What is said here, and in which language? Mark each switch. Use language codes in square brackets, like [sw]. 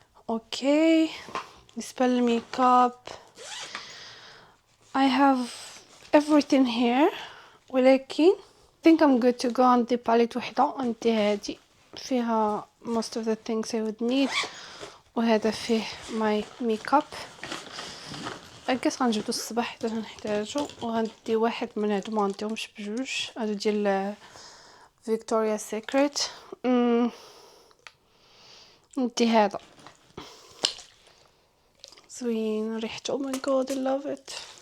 [en] Okay بالنسبه للميك اب I have everything here ولكن think I'm good to go. [ar] عندي باليت وحده عندي هادي فيها most of the things I would need وهذا فيه my makeup. غنجبدو الصباح حيت غنحتاجو. وغندي واحد من هادو ما غنديهمش بجوج هادو ديال فيكتوريا سيكريت. ندي هذا زوين ريحته oh my god I love it.